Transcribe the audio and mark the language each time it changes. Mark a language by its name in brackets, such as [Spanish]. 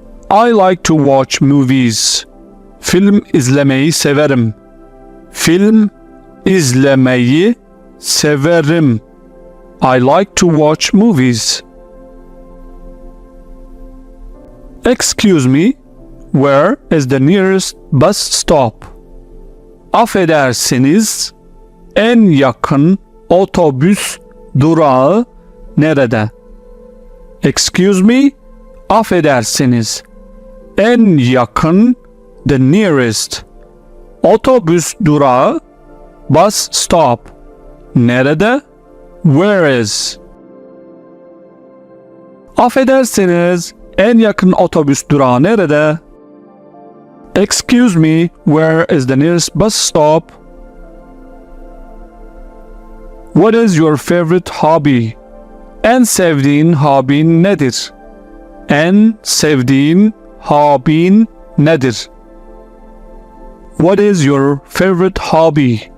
[English] I like to watch movies. [Turkish] Film izlemeyi severim. Film izlemeyi severim. [English] I like to watch movies. Excuse me, where is the nearest bus stop? [Turkish] Affedersiniz, en yakın otobüs durağı nerede? [English] Excuse me, [Turkish] affedersiniz, en yakın, [English] the nearest, [Turkish] otobüs durağı, [English] bus stop, [Turkish] nerede? [English] Where is? [Turkish] Affedersiniz, en yakın otobüs durağı nerede? [English] Excuse me, where is the nearest bus stop? What is your favorite hobby? [Turkish] En sevdiğin hobin nedir? En sevdiğin hobin nedir? [English] What is your favorite hobby?